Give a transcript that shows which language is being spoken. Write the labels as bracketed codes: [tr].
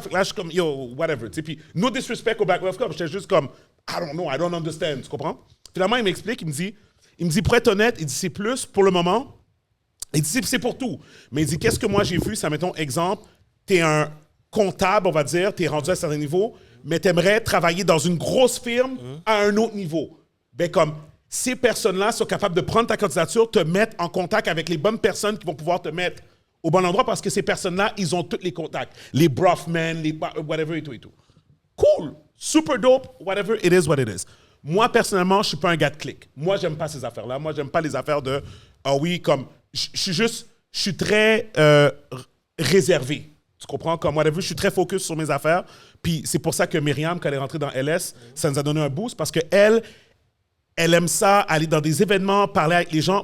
[fr] Fait que là, je suis comme, yo, whatever. Tu sais, puis, [en] no disrespect [fr] au Black Wealth Club. J'étais juste comme, [en] I don't know, I don't understand. [fr] Tu comprends? Finalement, il m'explique, il me dit, pour être honnête, il dit, c'est plus pour le moment. Il dit, c'est pour tout. Mais il dit, qu'est-ce que moi j'ai vu? Ça, mettons, exemple, t'es un comptable, on va dire, t'es rendu à un certain niveau, mais t'aimerais travailler dans une grosse firme à un autre niveau. Ben, comme, ces personnes-là sont capables de prendre ta candidature, te mettre en contact avec les bonnes personnes qui vont pouvoir te mettre au bon endroit parce que ces personnes-là, ils ont tous les contacts. Les Brofman, les whatever et tout et tout. [en] Cool, super dope, whatever, it is what it is. [fr] Moi, personnellement, je suis pas un gars de clic. Moi, j'aime pas ces affaires-là. Moi, j'aime pas les affaires de, ah oui, comme, je suis très réservé. Tu comprends? Comme whatever, je suis très focus sur mes affaires. Puis c'est pour ça que Myriam, quand elle est rentrée dans LS, ça nous a donné un boost parce qu'elle aime ça, aller dans des événements, parler avec les gens.